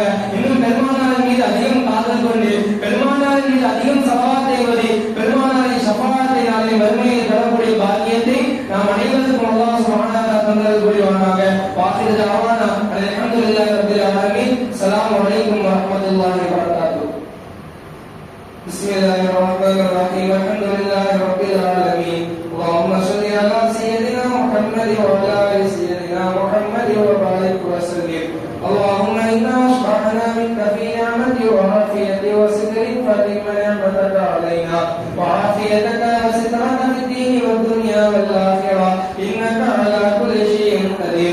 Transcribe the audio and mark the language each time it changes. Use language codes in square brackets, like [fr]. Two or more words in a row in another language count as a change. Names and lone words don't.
[ta] இன்னும் பெருமானாரின் மீது அதிகம் காதல் கொண்டு பெருமானாரின் மீது அதிகம் ஸலவாத் ஓதி பெருமானாரின் ஷஃபாஅத்தை நாளை மறுமையில் பெறக்கூடிய பாக்கியத்தை நாம் அனைவருக்கும் [ar] الله سبحانه وتعالى [ta] தந்தல் புரிவானாக. [ar] وآخر دعوانا الحمد لله رب العالمين. السلام عليكم ورحمة الله وبركاته. بسم الله الرحمن الرحيم الحمد لله رب العالمين. اللهم صل على سيدنا محمد وعلى ال سيدنا محمد وبارك وسلم. اللهم انا اشرحنا منك في نعمتي وعافيتي وسترك فإن نعمتك علينا وعافيتك وسترك في الدين والدنيا والآخرة إنك على كل شيء قدير.